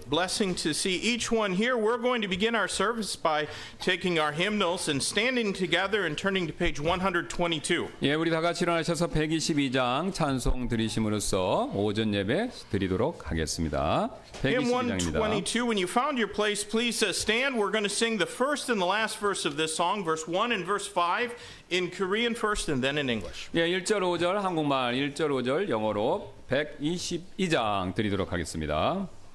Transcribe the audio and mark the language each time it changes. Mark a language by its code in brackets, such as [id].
[en] Blessing to see each one here. We're going to begin our service by taking our hymnals and standing together and turning to page 122. [ko] 예, 우리 다 같이 일어나셔서 122장 찬송 드리심으로써 오전 예배 드리도록 하겠습니다. [en] Hymn [ko] 122장입니다. 122. [en] When you found your place, please stand. We're going to sing the first and the last verse of this song, verse 1 and verse 5 in Korean first and then in English. [ko] 예, 1절 5절 한국말, 1절 5절 영어로 122장 드리도록 하겠습니다.